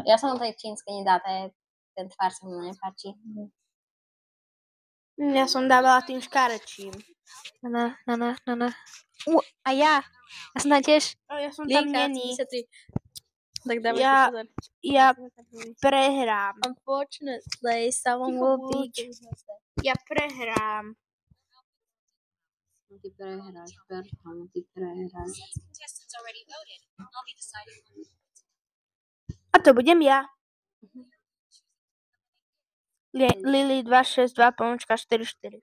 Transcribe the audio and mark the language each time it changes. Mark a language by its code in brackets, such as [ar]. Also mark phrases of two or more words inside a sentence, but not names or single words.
[sk] Ja som tej čínskej nedala, ten tvár sa mi nepáči. Ja som dávala tým škarečím. Na. A ja som tam tiež. Ja som tam není. Tak dávaj pozor. Ja prehrám. [en] Unfortunately, someone will beat you. [sk] Ja prehrám. Ty prehráš, Bertram, ty prehráš. A to budem ja. Lily 262 pomôčka 44.